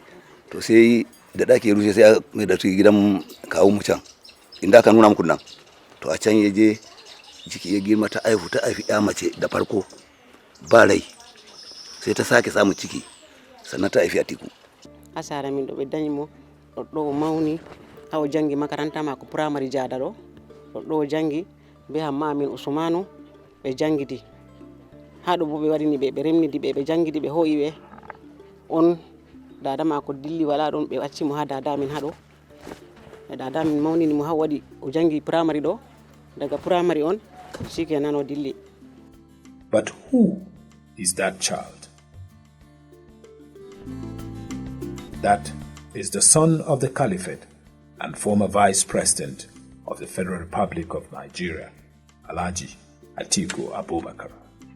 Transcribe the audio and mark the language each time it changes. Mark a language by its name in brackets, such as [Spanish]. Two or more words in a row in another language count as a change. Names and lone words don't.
[Hausa] To sai da daki ya rushe sai mai da su gidan kawo mu can inda aka nuna muku nan. To a can ya je ciki ya girma, ta aifi ya mace da farko ba rai, sai ta sake samun ciki, sannan ta aifi Atiku. [Fula] Asara min do be dañi mo do mawni haw jangi makaranta mako primary jada do jangi be hamma min Usmanu be jangidi hado bo be warini be remnidi be jangidi be hoyi be on dada mako dilli wala don be wacci mo ha dada min hado dada min mawnini mo ha wadi o jangi primary do, daga primary on shikenan o dilli. [English] But who is that child? That is the son of the Caliphate and former Vice President of the Federal Republic of Nigeria, Alhaji Atiku Abubakar.